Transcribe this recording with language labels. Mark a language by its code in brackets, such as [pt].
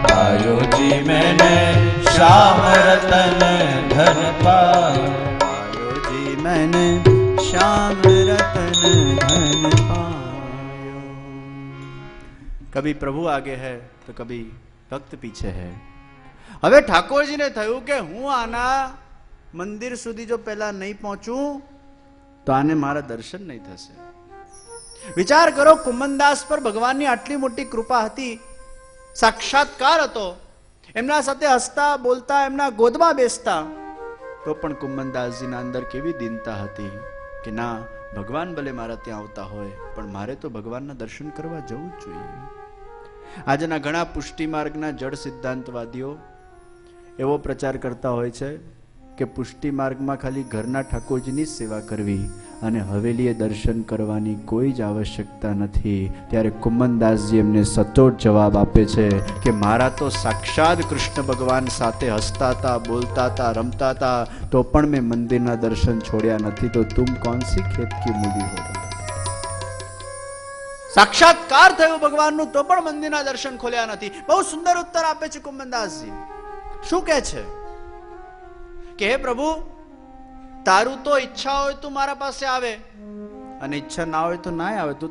[hi] पायो जी मैंने। श्याम रतन धन पायो जी मैंने। श्याम रतन धन पायो। कभी प्रभु आगे है तो कभी भक्त पीछे है। [gu] હવે ઠાકોરજીને થયું કે હું આના મંદિર સુધી જો પહેલા નહીં પહોંચું તો આને મારા દર્શન નહીં થશે। વિચાર કરો, કુમનદાસ પર ભગવાનની આટલી મોટી કૃપા હતી, સાક્ષાત્કાર હતો, એમના સાથે હસતા બોલતા, એમના ગોદમાં બેસતા, તો પણ કુમનદાસજીના અંદર કેવી દીનતા હતી કે ના, ભગવાન ભલે મારા ત્યાં આવતા હોય પણ મારે તો ભગવાનના દર્શન કરવા જવું જ જોઈએ। આજના ઘણા પુષ્ટિ માર્ગના જડ સિદ્ધાંતવાદીઓ એવો પ્રચાર કરતા હોય છે કે પુષ્ટિ માર્ગમાં ખાલી ઘરના ઠાકોરજીની જ સેવા કરવી અને હવેલીએ દર્શન કરવાની કોઈ જ આવશ્યકતા નથી। ત્યારે કુમનદાસજી એમને સચોટ જવાબ આપે છે કે મારા તો સાક્ષાત કૃષ્ણ ભગવાન સાથે હસતા હતા, બોલતા હતા, રમતા હતા, તો પણ મેં મંદિરના દર્શન છોડ્યા નથી। [hi] તો તુમ कौन सी खेत की मूली हो। [gu] સાક્ષાત્કાર થયો ભગવાનનું તો પણ મંદિરના દર્શન ખોલ્યા નથી। બહુ સુંદર ઉત્તર આપે છે કુમનદાસજી। શું કહે છે કે હે પ્રભુ, તારું તો ઈચ્છા હોય તું મારા પાસે આવે અને ઈચ્છા ના હોય તો ના આવે।